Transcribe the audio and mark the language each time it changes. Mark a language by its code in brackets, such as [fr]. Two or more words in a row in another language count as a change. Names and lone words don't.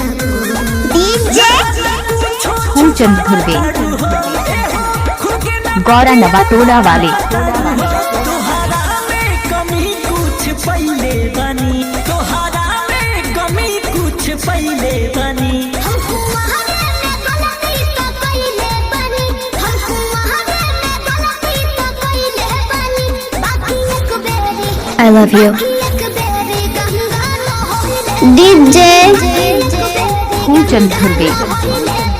[bho] डीजे फूलचंद ध्रुवे। गौरा नवा टोला वाले। तोहरा में कमी कुछ पहले बनी, तोहरा में कमी कुछ पहले बनी। [en] I love you. [bho] डीजे फूलचंद ध्रुवे।